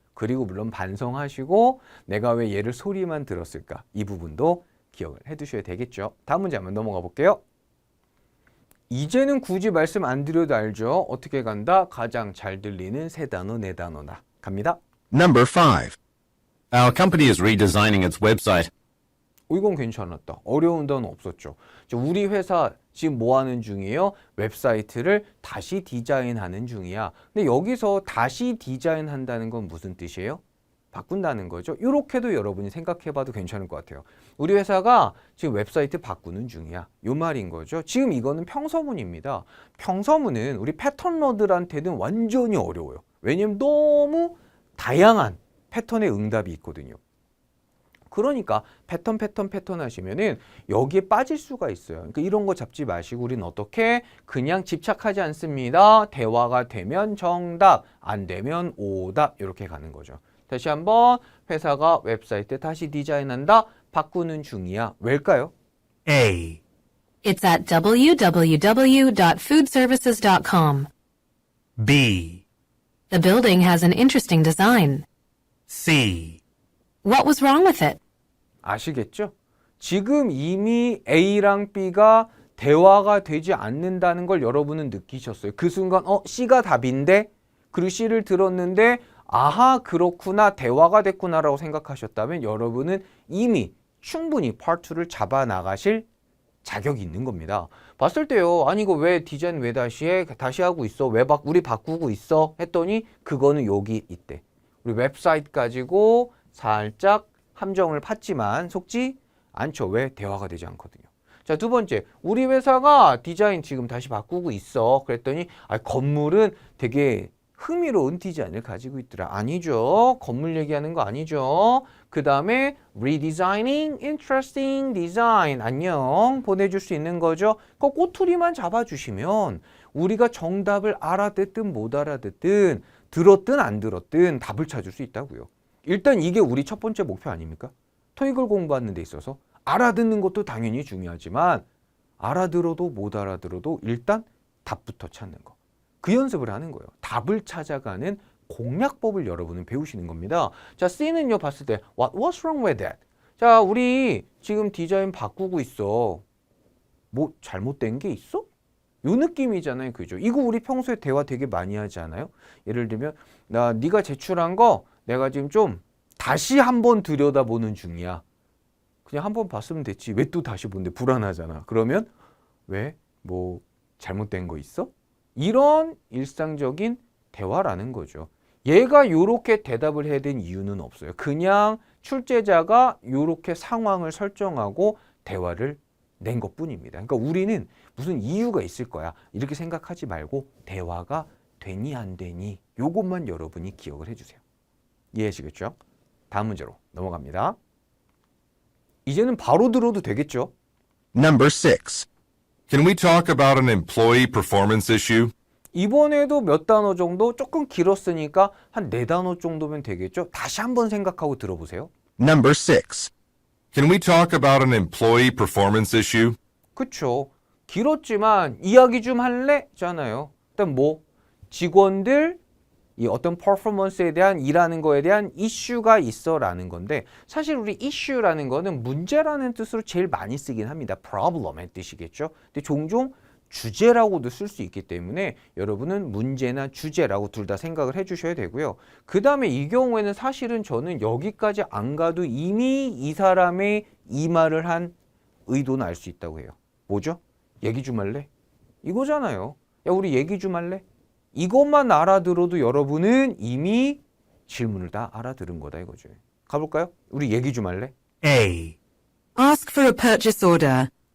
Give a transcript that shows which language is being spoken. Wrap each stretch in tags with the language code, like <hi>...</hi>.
<ko>그리고 물론 반성하시고 내가 왜 얘를 소리만 들었을까 이 부분도 기억을 해두셔야 되겠죠. 다음 문제 한번 넘어가 볼게요. 이제는 굳이 말씀 안 드려도 알죠? 어떻게 간다? 가장 잘 들리는 세 단어, 네 단어다. 갑니다.</ko> <en>Number 5. Our company is redesigning its website.</en> <ko>이건 괜찮았다. 어려운 단어 없었죠. 우리 회사 지금 뭐 하는 중이에요? 웹사이트를 다시 디자인하는 중이야. 근데 여기서 다시 디자인한다는 건 무슨 뜻이에요? 바꾼다는 거죠. 이렇게도 여러분이 생각해봐도 괜찮을 것 같아요. 우리 회사가 지금 웹사이트 바꾸는 중이야. 요 말인 거죠. 지금 이거는 평서문입니다. 평서문은 우리 패턴러들한테는 완전히 어려워요. 왜냐면 너무 다양한 패턴의 응답이 있거든요. 그러니까 패턴 하시면은 여기에 빠질 수가 있어요. 그러니까 이런 거 잡지 마시고 우리는 어떻게 그냥 집착하지 않습니다. 대화가 되면 정답, 안 되면 오답 이렇게 가는 거죠. 다시 한번 회사가 웹사이트 다시 디자인한다. 바꾸는 중이야. 왜일까요?</ko> <en>A. It's at www.foodservices.com. B. The building has an interesting design. C. What was wrong with it?</en> <ko>아시겠죠? 지금 이미 A랑 B가 대화가 되지 않는다는 걸 여러분은 느끼셨어요. 그 순간 C가 답인데 그리고 C를 들었는데 아하 그렇구나 대화가 됐구나라고 생각하셨다면 여러분은 이미 충분히 Part 2를 잡아나가실 자격이 있는 겁니다. 봤을 때요. 아니 이거 왜 디자인 왜 다시 해? 다시 하고 있어? 왜 우리 바꾸고 있어? 했더니 그거는 여기 있대. 우리 웹사이트 가지고 살짝 함정을 팠지만 속지 않죠. 왜? 대화가 되지 않거든요. 자, 두 번째. 우리 회사가 디자인 지금 다시 바꾸고 있어. 그랬더니 건물은 되게 흥미로운 디자인을 가지고 있더라. 아니죠. 건물 얘기하는 거 아니죠. 그 다음에</ko> <en>redesigning, interesting design.</en> <ko>안녕. 보내줄 수 있는 거죠. 그 꼬투리만 잡아주시면 우리가 정답을 알아듣든 못 알아듣든 들었든 안 들었든 답을 찾을 수 있다고요. 일단 이게 우리 첫 번째 목표 아닙니까? 토익을 공부하는 데 있어서 알아듣는 것도 당연히 중요하지만 알아들어도 못 알아들어도 일단 답부터 찾는 거. 그 연습을 하는 거예요. 답을 찾아가는 공략법을 여러분은 배우시는 겁니다. 자, C는요 봤을 때</ko> <en>What's wrong with that?</en> <ko>자, 우리 지금 디자인 바꾸고 있어. 뭐 잘못된 게 있어? 요 느낌이잖아요. 그죠? 이거 우리 평소에 대화 되게 많이 하지 않아요? 예를 들면 네가 제출한 거 내가 지금 좀 다시 한번 들여다보는 중이야. 그냥 한번 봤으면 됐지. 왜 또 다시 보는데 불안하잖아. 그러면 왜? 뭐 잘못된 거 있어? 이런 일상적인 대화라는 거죠. 얘가 요렇게 대답을 해야 된 이유는 없어요. 그냥 출제자가 요렇게 상황을 설정하고 대화를 낸 것뿐입니다. 그러니까 우리는 무슨 이유가 있을 거야. 이렇게 생각하지 말고 대화가 되니 안 되니 요것만 여러분이 기억을 해주세요. 이해하시겠죠? 다음 문제로 넘어갑니다. 이제는 바로 들어도 되겠죠?</ko> <en>Number 6. Can we talk about an employee performance issue?</en> <ko>이번에도 몇 단어 정도 조금 길었으니까 한 4단어 정도면 되겠죠? 다시 한번 생각하고 들어보세요.</ko> <en>Number 6. Can we talk about an employee performance issue?</en> <ko>그쵸? 길었지만 이야기 좀 할래? 잖아요. 일단 뭐 직원들 이 어떤 퍼포먼스에 대한 일하는 거에 대한 이슈가 있어라는 건데 사실 우리 이슈라는 거는 문제라는 뜻으로 제일 많이 쓰긴 합니다. problem의 뜻이겠죠. 근데 종종 주제라고도 쓸 수 있기 때문에 여러분은 문제나 주제라고 둘 다 생각을 해주셔야 되고요. 그 다음에 이 경우에는 사실은 저는 여기까지 안 가도 이미 이 사람의 이 말을 한 의도는 알 수 있다고 해요. 뭐죠? 얘기 좀 할래? 이거잖아요. 야 우리 얘기 좀 할래? 이것만 알아들어도 여러분은 이미 질문을 다 알아들은 거다 이거죠. 가볼까요? 우리 얘기 좀 할래?</ko> <en>A. Ask for a purchase order.</en>